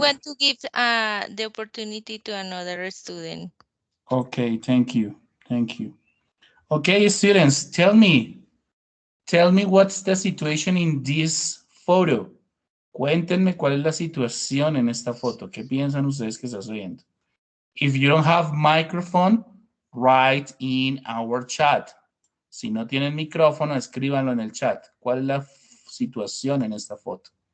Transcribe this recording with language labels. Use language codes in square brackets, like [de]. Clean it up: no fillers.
[en] want to give the opportunity to another student. Okay, thank you. Thank you. Okay, students, tell me what's the situation in this photo. [es] Cuéntenme cuál es la situación en esta foto. ¿Qué piensan ustedes que está sucediendo? [en] If you don't have microphone, write in our chat. [es] Si no tienen micrófono, escríbanlo en el chat. ¿Cuál es la situación en esta foto?